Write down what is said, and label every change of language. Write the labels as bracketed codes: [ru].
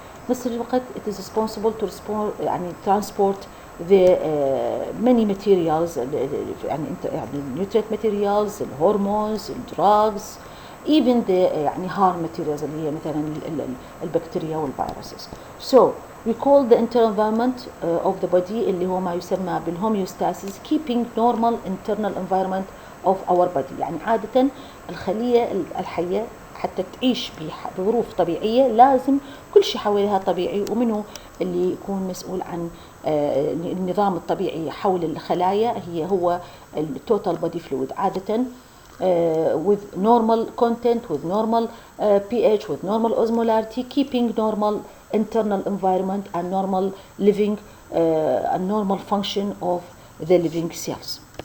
[en] نفس الوقت it is responsible to يعني transport the many materials يعني nutrient materials, hormones, drugs, even the يعني harm materials [ar] اللي هي مثلا البكتيريا والفيروسز. [en] So we call the internal environment of the body [ar] اللي هو ما يسمى بالhomeostasis, [en] keeping normal internal environment of our body. [ar] يعني عادة الخلية الحية حتى تعيش بظروف طبيعية لازم كل شيء حولها طبيعي، ومنه اللي يكون مسؤول عن النظام الطبيعي حول الخلايا هو التوتال body fluid. [en] عادة with normal content, with normal pH, with normal osmolarity, keeping normal internal environment and normal living and normal function of the living cells.